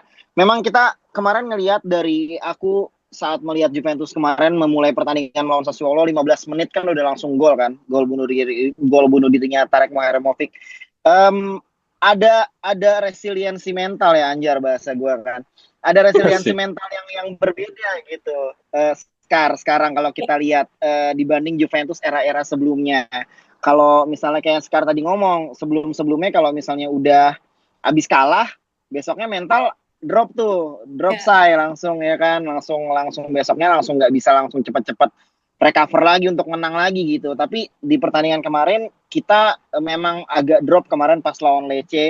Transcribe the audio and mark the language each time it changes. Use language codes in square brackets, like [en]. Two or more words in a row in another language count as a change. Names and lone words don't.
[id] Memang kita kemarin ngelihat dari aku saat melihat Juventus kemarin memulai pertandingan melawan Sassuolo 15 menit kan udah langsung gol kan, gol bunuh dirinya Tarek Moharemovic. Ada resiliensi mental ya, Anjar bahasa gue kan. Ada resiliensi mental yang berbeda gitu. Sekarang kalau kita lihat dibanding Juventus era-era sebelumnya. Kalau misalnya kayak Sekar tadi ngomong, sebelumnya kalau misalnya udah habis kalah, besoknya mental drop say langsung ya kan, langsung besoknya langsung nggak bisa langsung cepat-cepat recover lagi untuk menang lagi gitu. Tapi di pertandingan kemarin kita memang agak drop kemarin pas lawan Lecce.